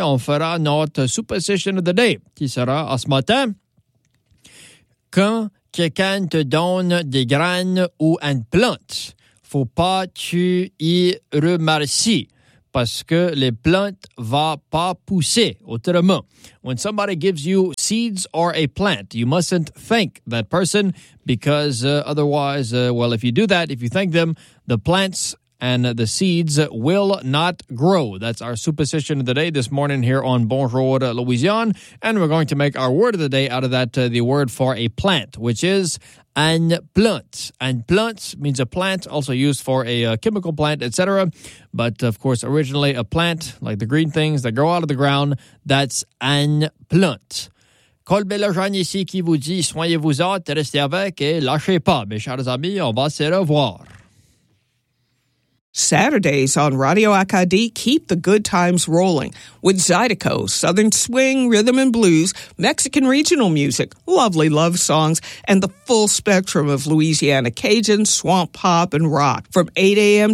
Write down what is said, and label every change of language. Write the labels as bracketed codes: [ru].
[fr] On fera notre [en] superstition of the day, [fr] qui sera à ce matin. Quand quelqu'un te donne des graines ou une plante, faut pas tu y remercies, parce que les plantes va pas pousser autrement. [en] When somebody gives you seeds or a plant, you mustn't thank that person, because otherwise, well, if you do that, if you thank them, the plants and the seeds will not grow. That's our superstition of the day this morning here on Bonjour, Louisiane. And we're going to make our word of the day out of that, the word for a plant, which is une plante. Une plante means a plant, also used for a chemical plant, etc. But, of course, originally a plant, like the green things that grow out of the ground, that's une plante. [fr] Paul Bélojean ici qui vous dit, soignez-vous autres, restez avec et lâchez pas. Mes chers amis, on va se revoir. [en] Saturdays on Radio Acadie keep the good times rolling with Zydeco, Southern Swing, Rhythm and Blues, Mexican regional music, lovely love songs, and the full spectrum of Louisiana Cajun, swamp pop, and rock from 8 a.m.